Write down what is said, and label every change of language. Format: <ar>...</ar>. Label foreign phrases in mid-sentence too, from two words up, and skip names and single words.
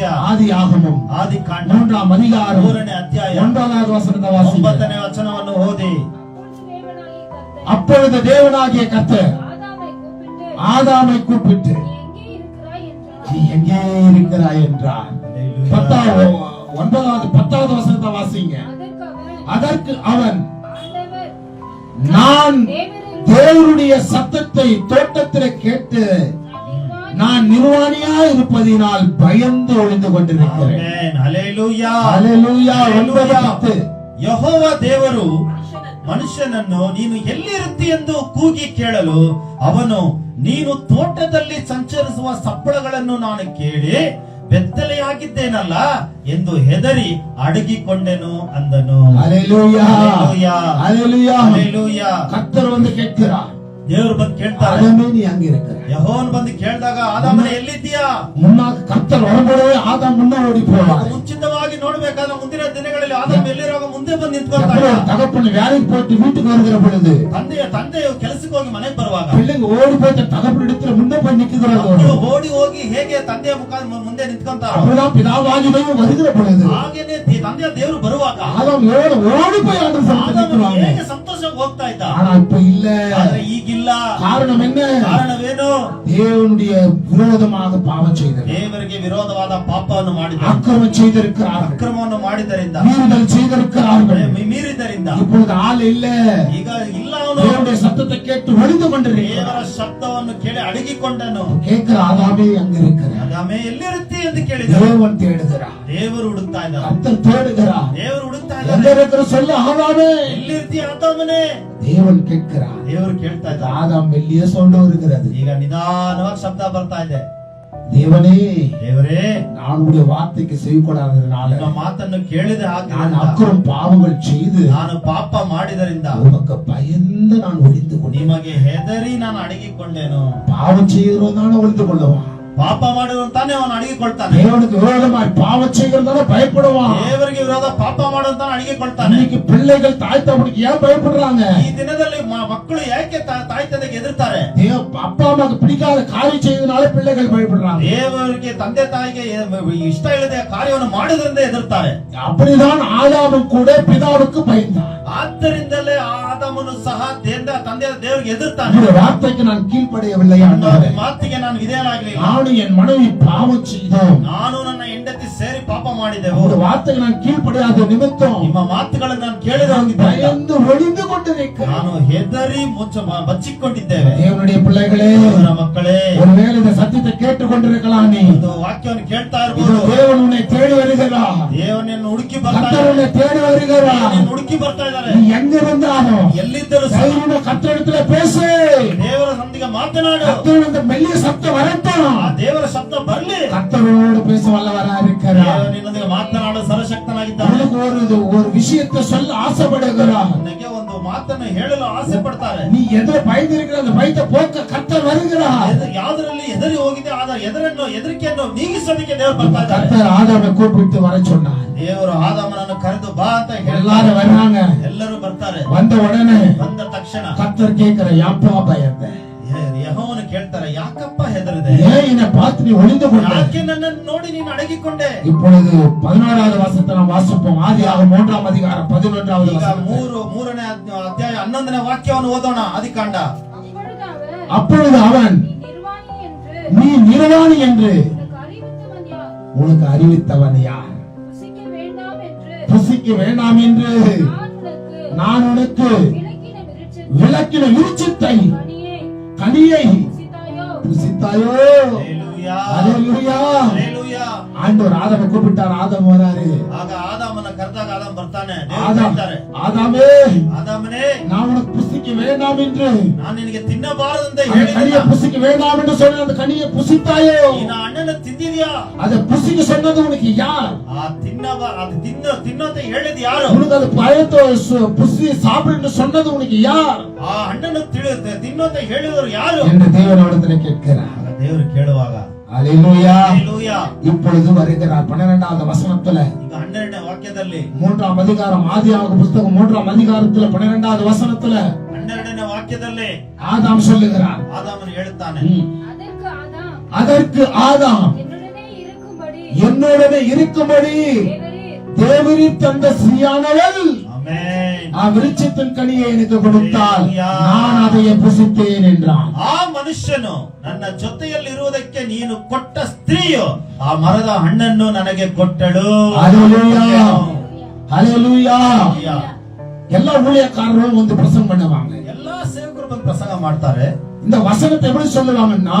<ta>ஆதியாகமம்</ta> <kn>ಆದಿಕಾಂಡ</kn> <ta>3ாம் அதிகாரம்</ta> <kn>3ನೇ ಅಧ್ಯಾಯ</kn> <ta>9வது வசனத்தை வாசிங்க.</ta> <kn>9ನೇ ವಚನವನ್ನು ಓದಿ.</kn> <ta>அப்பொழுது தேவனாகிய கர்த்தர் அப்பொழுது தேவனாகிய கர்த்தர் ஆதாமை கூப்பிட்டு ஆதாமை கூப்பிட்டு நீ எங்கே இருக்கிறாய் நீ எங்கே இருக்கிறாய் என்றார்.</ta> <kn>ಹಲ್ಲೆಲೂಯಾ.</kn> <ta>10வது வசனத்தை வாசிங்க. அதற்கு அதற்கு அவன், ஆண்டவர் நான் தேவரின் தேவனுடைய சத்தத்தை தோட்டத்திலே கேட்டு நான் நிர்வாணியா இருப்பதினால் பயந்து ஒளிந்து கொண்டிருக்கிறேன்.</ta> <kn>ಆಮೆನ್. ಹಲ್ಲೆಲೂಯಾ.</kn> <ta>ஹல்லேலூயா.</ta> <kn>ಹಲ್ಲೆಲೂಯಾ. 9:10. ಯೆಹೋವ ದೇವರು ಮನುಷ್ಯನನ್ನು ನೀನು ಎಲ್ಲಿರುತ್ತಿ ಎಂದು ಕೂಗಿ ಕೇಳಲು ಅವನು, ನೀನು ತೋಟದಲ್ಲಿ ಸಂಚರಿಸುವ ಸಪ್ಪಳಗಳನ್ನು ನಾನು ಕೇಳಿ ಬೆತ್ತಲೆಯಾಗಿದ್ದೇನಲ್ಲ ಎಂದು ಹೆದರಿ ಅಡಗಿಕೊಂಡೆನು ಅಂದನು.</kn> <ta>ஹல்லேலூயா.</ta> <kn>ಹಲ್ಲೆಲೂಯಾ.</kn> <ta>ஹல்லேலூயா.</ta> <kn>ಹಲ್ಲೆಲೂಯಾ.</kn> <ta>கர்த்தர் வந்து கேட்கிறார்,</ta> <kn>ದೇವರು ಬಂದು ಕೇಳ್ತಾರೆ.</kn> <ta>ஆதாமே நீ அங்க இருக்கிற?</ta> <kn>ಯೆಹೋವನು ಬಂದು ಕೇಳಿದಾಗ, ಆದಾಮನೇ ಎಲ್ಲಿದ್ದೀಯಾ?</kn> <ta>முன்னாக கர்த்தர் வரும்போதே ஆதாம் முன்ன ஓடி போவார்.</ta> <kn>ಮುಂಚಿತವಾಗಿ ನೋಡ್ಬೇಕಾದ್ರೆ ಮುಂದಿನ ದಿನಗಳಲ್ಲಿ ಆದಾಮ ಎಲ್ಲಿರುವಾಗ ಮುಂದೆ ಬಂದು ನಿಂತ್ಕೊಳ್ತಾ</kn> <ta>எப்போ</ta> <kn>ಇದ್ದ.</kn> <ta>தகப்பன் வேலைக்கு போயிட்டு வீட்டுக்கு வருகிற பொழுது</ta> <kn>ತಂದೆಯು ಕೆಲಸಕ್ಕೆ ಹೋಗಿ ಮನೆಗೆ ಬರುವಾಗ</kn> <ta>பிள்ளைங்க ஓடி போயிட்டு தகப்பன் இடத்துல முன்ன போய் நிக்குகிறாங்க.</ta> <kn>ಮಕ್ಕಳು ಓಡಿ ಹೋಗಿ ಹೇಗೆ ತಂದೆಯ ಮುಖ ಮುಂದೆ ನಿಂತ್ಕೊಂತಾರೋ,</kn> <ta>அப்பதான் பிதாவாகி தெய்வம் வருகிற பொழுது</ta> <kn>ಹಾಗೇನೆ ತಂದೆಯ ದೇವರು ಬರುವಾಗ</kn> <ta>ஆதாம் ஓடி போய் ஆண்டு</ta> <kn>ಆದಾಮನು ಹೇಗೆ ಸಂತೋಷವಾಗಿ ಹೋಗ್ತಾ ಇದ್ದ.</kn> <ta>ஆனா இப்ப இல்ல.</ta> <kn>ಆದ್ರೆ ಈಗಿಲ್ಲ.</kn> <ta>காரணம் என்ன?</ta> <kn>ಕಾರಣವೇನು?</kn> <ta>தேவனுடைய விரோதமாக பாவம் செய்தது,</ta> <kn>ದೇವರಿಗೆ ವಿರೋಧವಾದ ಪಾಪವನ್ನು ಮಾಡಿದ,</kn> <ta>அக்கிரமம் செய்திருக்கிறார்கள்,</ta> <kn>ಅಕ್ರಮವನ್ನು ಮಾಡಿದರಿಂದ,</kn> <ta>மீறுதல் செய்திருக்கிறார்கள்.</ta> <kn>ಮೀರಿದರಿಂದ</kn> <ta>இப்பொழுது ஆள் இல்ல.</ta> <kn>ಈಗ ಇಲ್ಲ. ಅವನು</kn> <ta>தேவனுடைய சத்தத்தை கேட்டு ஒளிந்து கொண்டிருக்கிறார்.</ta> <kn>ದೇವರ ಶಬ್ದವನ್ನು ಕೇಳಿ ಅಡಗಿಕೊಂಡನು.</kn> <ta>கேட்கிற ஆதாமே அங்க இருக்கிறார்.</ta> <kn>ಆದಾಮೇ ಎಲ್ಲಿರುತ್ತಿ ಎಂದು ಕೇಳಿದ.</kn> <ta>தேவன் தேடுகிறார்,</ta> <kn>ದೇವರು ಹುಡುಕ್ತಾ ಇದ್ದಾನೆ.</kn> <ta>கர்த்தர் தேடுகிறார்.</ta> <kn>ದೇವರು ಹುಡುಕ್ತಾ</kn> <ta>எங்க</ta> <kn>ಇದ್ದಾನೆ.</kn> <ta>இருக்கிற சொல்ல ஆதாமே.</ta> <kn>ಎಲ್ಲಿರ್ತಿ ಆದಾಮನೇ?</kn> <ta>தேவன் கேட்கிறார்.</ta> <kn>ದೇವರು ಕೇಳ್ತಾ ಇದ್ದ.</kn> <ta>ஆதாம் வெளியே சொல்ல வருகிறது,</ta> <kn>ಈಗ ನಿಧಾನವಾಗಿ ಶಬ್ದ ಬರ್ತಾ ಇದೆ.</kn> <ta>தேவனே</ta> <kn>ದೇವರೇ</kn> <ta>நான் உடைய வார்த்தைக்கு செவி கொடாததுனால</ta> <kn>ನಿಮ್ಮ ಮಾತನ್ನು ಕೇಳಿದ</kn> <ta>நான்</ta> <kn>ಹಾಗೆ</kn> <ta>அக்கிரம் பாவங்கள் செய்து</ta> <kn>ನಾನು ಪಾಪ ಮಾಡಿದರಿಂದ</kn> <ta>உமக்கு பயந்து நான் ஒளிந்து கொண்டேன்.</ta> <kn>ನಿಮಗೆ ಹೆದರಿ ನಾನು ಅಡಗಿಕೊಂಡೇನು.</kn> <ta>பாவம் செய்கிறதான ஒளிந்து கொள்ளுவான்.</ta> <kn>ಪಾಪ ಮಾಡುವಂತಾನೆ ಅವನು ಅಡಗಿಕೊಳ್ತಾನೆ.</kn> <ta>தேவனுக்கு விரோதமாய் பாவம் செய்கிறதான பயப்படுவான்.</ta> <kn>ದೇವರಿಗೆ ವಿರೋಧ ಪಾಪ ಮಾಡುವಂತಾನೆ ಅಡಗಿಕೊಳ್ತಾನೆ.</kn> <ta>இன்னைக்கு பிள்ளைகள் தாய் தகப்பனுக்கு ஏன் பயப்படுறாங்க?</ta> <kn>ಈ ದಿನದಲ್ಲಿ ಮಕ್ಕಳು ಯಾಕೆ ತಾಯಿ ತಂದೆಗೆ ಹೆದರ್ತಾರೆ?</kn> <ta>அப்பா அம்மாக்கு பிடிக்காத காரியம் செய்தனால பிள்ளைகள் பயப்படுறாங்க.</ta> <kn>ದೇವರಿಗೆ ತಂದೆ ತಾಯಿಗೆ ಇಷ್ಟ ಇಲ್ಲದೆ ಕಾರ್ಯವನ್ನು ಮಾಡಿದ್ರಿಂದ ಹೆದರ್ತಾರೆ.</kn> <ta>அப்படிதான் ஆதாமும் கூட பிதாவுக்கு பயந்தான்.</ta> <kn>ಆದ್ದರಿಂದಲೇ ಆದಾಮನು ಸಹ ತಂದೆ ದೇವರಿಗೆ ಹೆದರ್ತಾನೆ.</kn> <ta>இந்த வார்த்தைக்கு நான் கீழ்ப்படியவில்லை ஆண்டவரೇ.</ta> <kn>ಮಾತಿಗೆ ನಾನು ವಿಧೇಯನಾಗಲಿಲ್ಲ.</kn> <ta>நானும் என் மனைவி பாவம் செய்தோம்.</ta> <kn>ನಾನು ನನ್ನ ಹೆಂಡತಿ ಸೇರಿ ಪಾಪ ಮಾಡಿದೆವು.</kn> <ta>இந்த வார்த்தைக்கு நான் கீழ்ப்படியாத நிமித்தம்</ta> <kn>ನಿಮ್ಮ ಮಾತುಗಳನ್ನು ನಾನು ಕೇಳಿದ</kn> <ta>பயந்து ஒளிந்து கொண்டிருக்கிறேன்.</ta> <kn>ನಾನು ಹೆದರಿ ಬಚ್ಚಿಕೊಂಡಿದ್ದೇವೆ.</kn> <ta>தேவனுடைய பிள்ளைகளே,</ta> <kn>ದೇವರ ಮಕ್ಕಳೇ,</kn> <ta>ஒருவேளை இந்த சத்தியத்தை கேட்டுக்கொண்டிருக்கலாம். நீ</ta> <kn>ಒಂದು ವಾಕ್ಯವನ್ನು ಕೇಳ್ತಾ</kn> <ta>இது</ta> <kn>ಇರಬಹುದು.</kn> <ta>தேவன் உன்னை தேடி வருகிறார்.</ta> <kn>ದೇವನನ್ನು ಹುಡುಕಿ ಬರ್ತಾ</kn> <ta>கர்த்தர் உன்னை தேடி வருகிறார்.</ta> <kn>ನಿನ್ನನ್ನು ಹುಡುಕಿ ಬರ್ತಾ ಇದ್ದಾರೆ.</kn> <ta>நீ எங்க இருந்தாலும்</ta> <kn>ಎಲ್ಲಿದ್ದರೂ ಸಹ</kn> <ta>தைரியமா கர்த்தரிடத்துல பேசு.</ta> <kn>ದೇವರ ಸಂದಿಗೆ ಮಾತನಾಡು.</kn> <ta>கர்த்தருடைய மெல்லிய சத்தம் வரட்டும்.</ta> <kn>ಆ ದೇವರ ಶಬ್ದ ಬರ್ಲಿ.</kn> <ta>கர்த்தரோடு பேச வல்லவரா இருக்கிறார்.</ta> <kn>ದೇವರು ನಿನ್ನೊಂದಿಗೆ ಮಾತನಾಡಲು ಸರ್ವಶಕ್ತನಾಗಿದ್ದಾನೆ.</kn> <ta>உனக்கு ஒரு விஷயத்தை சொல்ல ஆசைப்படுகிறார்.</ta> <kn>ನನಗೆ ಒಂದು ಮಾತನ್ನು ಹೇಳಲು ಆಸೆ ಪಡ್ತಾರೆ.</kn> <ta>நீ எதை பயந்திருக்கிற அந்த பயத்தை போக்க கர்த்தர் வருகிறார்.</ta> <kn>ಯಾವುದರಲ್ಲಿ ಹೆದರಿ ಹೋಗಿದೆ ಆದ ಹೆದರಿಕೆಯನ್ನು ನೀಗಿಸೋದಕ್ಕೆ ದೇವರು ಬರ್ತಾ ಇದ್ದಾರೆ.</kn> <ta>கர்த்தர் ஆதாமை கூப்பிட்டு வர சொன்னார்.</ta> <kn>ದೇವರು ಆದಾಮನನ್ನು ಕರೆದು ಬಾ ಅಂತ</kn> <ta>எல்லாரும் வர்றாங்க.</ta> <kn>ಎಲ್ಲರೂ ಬರ್ತಾರೆ.</kn> <ta>வந்த உடனே</ta> <kn>ಬಂದ ತಕ್ಷಣ</kn> <ta>கர்த்தர் கேட்கிற யாப்பா பயந்த</ta> <kn>ಯೆಹೋವನು ಕೇಳ್ತಾರೆ, ಯಾಕಪ್ಪ ಹೆದರಿದೆ?</kn> <ta>ஏன் என்னை பார்த்து நீ ஒளிந்து கொண்ட?</ta> <kn>ಯಾಕೆ ನನ್ನನ್ನು ನೋಡಿ ನೀನು ಅಡಗಿಕೊಂಡೆ?</kn> <ta>இப்பொழுது 16வது வசனத்தை நாம் வாசிப்போம். ஆதியாகமம் 3ஆம் அதிகாரம் 11வது</ta> <kn>ಈಗ</kn> <ta>வசனம்.</ta> <kn>ಮೂರನೇ ಅಧ್ಯಾಯ 11ನೇ ವಾಕ್ಯವನ್ನು ಓದೋಣ. ಆದಿಕಾಂಡ.</kn> <ta>அப்பொழுது அவன் நீ நிர்வாணி என்று உனக்கு அறிவித்தவன் யார்? புசிக்க வேண்டாம் என்று நான் உனக்கு விளக்கின விருட்சத்தை கனியை புசித்தாயோ?</ta> <kn>ಹಲ್ಲೆಲೂಯಾ.</kn> <ta>ஹல்லேலூயா.</ta> <kn>ಹಲ್ಲೆಲೂಯಾ.</kn> <ta>ஆண்டவர் ஆதாமை கூப்பிட்டார். ஆதாம் வராரு.</ta> <kn>ಆಗ ಆದಾಮನ ಕರೆದಾಗ ಆದಾಮ್ ಬರ್ತಾನೆ. ದೇವರು</kn> <ta>ஆதாம்,</ta> <kn>ಹೇಳ್ತಾರೆ,</kn> <ta>ஆதாமே,</ta> <kn>ಆದಾಮನೇ,</kn> <ta>நான் உனக்கு புசிக்க வேண்டாம் என்று</ta> <kn>ನಾನು ನಿನಗೆ ತಿನ್ನಬಾರದಂತ</kn> <ta>அந்த கனியை</ta> <kn>ಹೇಳಿದ.</kn> <ta>புசிக்க வேண்டாம் என்று சொன்ன அந்த கனியை புசித்தாயோ?</ta> <kn>ನಿನ್ನ ಅಣ್ಣನ ತಿಂದಿದ್ಯಾ?</kn> <ta>அதை புசிக்க சொன்னது உனக்கு யார்?</ta> <kn>ತಿನ್ನೋತೆ ಹೇಳಿದ್ ಯಾರು?</kn> <ta>உனக்கு அது பயத்தை புசி சாப்பிடு என்று சொன்னது உனக்கு யார்</ta> <kn>ಆ ಹಣ್ಣನ್ನು ತಿನ್ನೋತೆ ಹೇಳಿದವರು ಯಾರು</kn> <ta>என்று தேவனிடத்தில் கேட்கிறார்.</ta> <kn>ಆಗ ದೇವರು ಕೇಳುವಾಗ</kn> <ta>அல்லேலூயா.</ta> <kn>ಹಲ್ಲೆಲೂಯಾ.</kn> <ta>இப்பொழுது வருகிறார் 12வது வசனத்துல.</ta> <kn>ಈಗ 12ನೇ ವಾಕ್ಯದಲ್ಲಿ</kn> <ta>3ஆம் அதிகாரம் ஆதியாகம புத்தகம் 3ஆம் அதிகாரத்துல 12வது வசனத்துல</ta> <kn>12ನೇ ವಾಕ್ಯದಲ್ಲಿ</kn> <ta>ஆதாம் சொல்லுகிறார்.</ta> <kn>ಆದಾಮನು ಹೇಳುತ್ತಾನೆ,</kn> <ta>அதற்கு ஆதாம் என்னுடனே இருக்கும்படி தேவரீர் தந்த ஸ்ரீயானவள்</ta> <kn>ಆಮೆನ್.</kn> <ta>விருட்சத்தின் கனியை எனக்கு கொடுத்தால் நான் அதை புசித்தேன் என்றான்.</ta> <kn>ಆ ಮನುಷ್ಯನು ನನ್ನ ಜೊತೆಯಲ್ಲಿರುವುದಕ್ಕೆ ನೀನು ಕೊಟ್ಟ ಸ್ತ್ರೀಯು ಆ ಮರದ ಹಣ್ಣನ್ನು ನನಗೆ ಕೊಟ್ಟಳು.</kn> <ta>ஹல்லேலூயா. ஹல்லேலூயா.</ta> <kn>ಹಲ್ಲೆಲೂಯಾ.</kn> <ta>எல்லா ஊழியக்காரரும் வந்து பிரசங்கம் பண்ணுவாங்க.</ta> <kn>ಎಲ್ಲಾ ಸೇವಕರು ಬಂದು ಪ್ರಸಂಗ ಮಾಡ್ತಾರೆ.</kn> <ta>இந்த வசனத்தை எப்படி சொல்லுவாங்கன்னா,</ta>